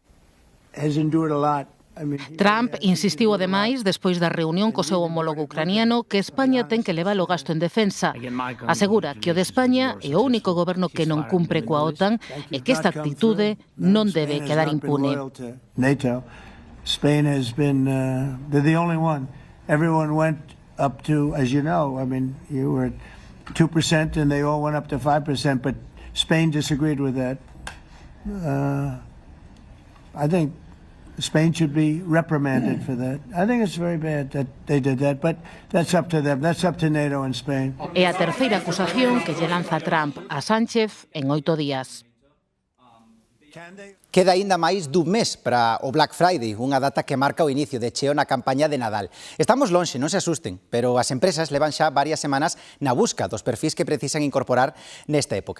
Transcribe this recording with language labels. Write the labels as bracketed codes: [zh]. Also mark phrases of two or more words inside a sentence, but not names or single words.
[gl] Trump insistiu ademais, despois da reunión co seu homólogo ucraniano, que España ten que levar o gasto en defensa. Asegura que o de España é o único goberno que non cumpre coa OTAN e que esta actitude non debe quedar impune. [en] Spain has been the only one. Everyone went up to, as you know, I mean, you were at 2% and they all went up to 5%, but Spain disagreed with that. I think Spain should be reprimanded for that. I think it's very bad that they did that, but that's up to them. That's up to NATO and Spain. [gl] É a terceira acusación que lle lanza Trump a Sánchez en 8 días. Queda aínda máis dun mes para o Black Friday, unha data que marca o inicio de cheo na campaña de Nadal. Estamos lonxe, non se asusten, pero as empresas levan xa varias semanas na busca dos perfis que precisan incorporar nesta época.